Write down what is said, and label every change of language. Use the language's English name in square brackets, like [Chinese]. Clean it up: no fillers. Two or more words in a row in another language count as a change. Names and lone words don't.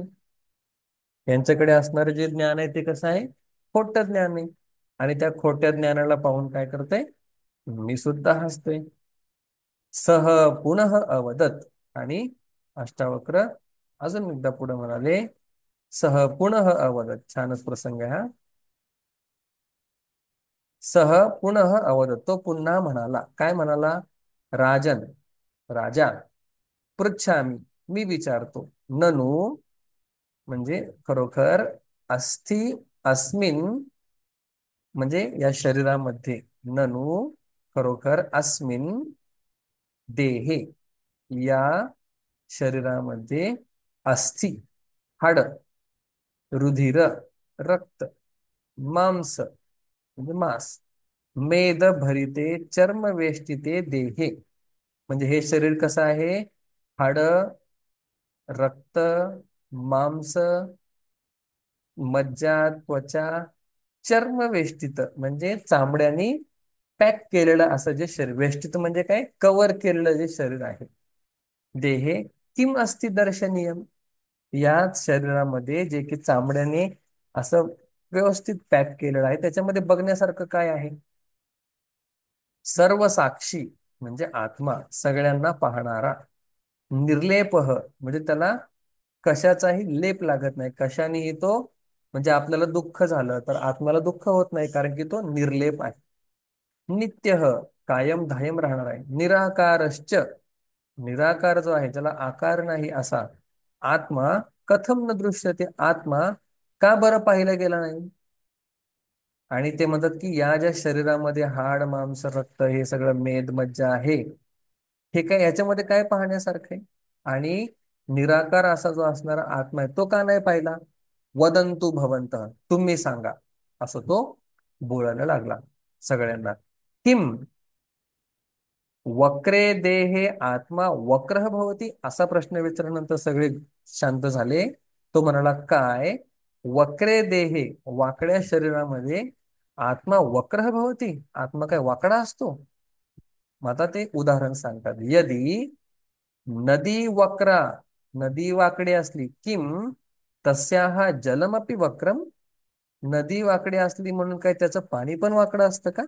[Marathi] यांच्याकडे असणारे जे ज्ञान आहे ते कसं आहे? खोटं ज्ञान आहे. आणि त्या खोट्या ज्ञानाला पाहून काय करते? मी सुद्धा हसतोय. [Sanskrit] सह पुनः अवदत, [Marathi] आणि अष्टावक्र अजून एकदा पुढे म्हणाले, [Sanskrit] सह पुनः अवदत. [Marathi] छानच प्रसंग आहे हा. [Sanskrit] सह पुनः अवदत, [Marathi] तो पुन्हा म्हणाला. काय म्हणाला? राजन, राजा, पृच्छामी, मी विचारतो, ननु, म्हणजे खरोखर, अस्थि अस्मिन, म्हणजे या शरीरामध्ये, ननु, खरोखर, [Sanskrit] अस्मिन देहे, [Marathi] या शरीरामध्ये, अस्थि, हाड, रुधिर, रक्त, मांस, म्हणजे मांस, [Sanskrit] मेद भरिते चर्म वेष्टिते देहे, [Marathi] म्हणजे हे शरीर कसं आहे? हाड, रक्त, मांस, मज्जा, त्वचा, [Sanskrit] चर्म वेष्टित, [Marathi] म्हणजे चामड्यानी पॅक केलेलं असं जे शरीर, वेष्टित म्हणजे काय? कव्हर केलेलं जे शरीर आहे. [Sanskrit] देहे किम अस्ति दर्शनीयम, [Marathi] याच शरीरामध्ये जे की चामड्याने असं व्यवस्थित पॅक केलेलं आहे, त्याच्यामध्ये बघण्यासारखं काय आहे? सर्व साक्षी, म्हणजे आत्मा, सगळ्यांना पाहणारा, निर्लेप, म्हणजे त्याला कशाचाही लेप लागत नाही. कशानेही तो, म्हणजे आपल्याला दुःख झालं तर आत्म्याला दुःख होत नाही, कारण की तो निर्लेप आहे. नित्य, कायम धायम राहणार आहे. निराकारश्च, निराकार जो आहे, ज्याला आकार नाही असा आत्मा, [Sanskrit] कथम न दृश्यते, [Marathi] आत्मा का बरं पाहिला गेला नाही? आणि ते म्हणतात की या ज्या शरीरामध्ये हाड, मांस, रक्त, हे सगळं मेद मज्जा आहे, हे काय, याच्यामध्ये काय पाहण्यासारखं आहे? आणि निराकार असा जो असणारा आत्मा आहे, तो का नाही पाहिला? [Sanskrit] वदंतु भवंत, [Marathi] तुम्ही सांगा, असं तो बोलायला लागला सगळ्यांना. [Sanskrit] किम वक्रे देहे आत्मा वक्रः भवती, [Marathi] असा प्रश्न विचारल्यानंतर सगळे शांत झाले. तो म्हणाला, काय? [Sanskrit] वक्रे देहे, [Marathi] वाकड्या शरीरामध्ये, [Sanskrit] आत्मा वक्रः भवती, [Marathi] आत्मा काय वाकडा असतो? मग आता ते उदाहरण सांगतात. [Sanskrit] यदी नदी वक्रा, [Marathi] नदी वाकडी असली, [Sanskrit] किम तस्याहा जलमपि वक्रम, [Marathi] नदी वाकडी असली म्हणून काय त्याचं पाणी पण वाकडं असतं का?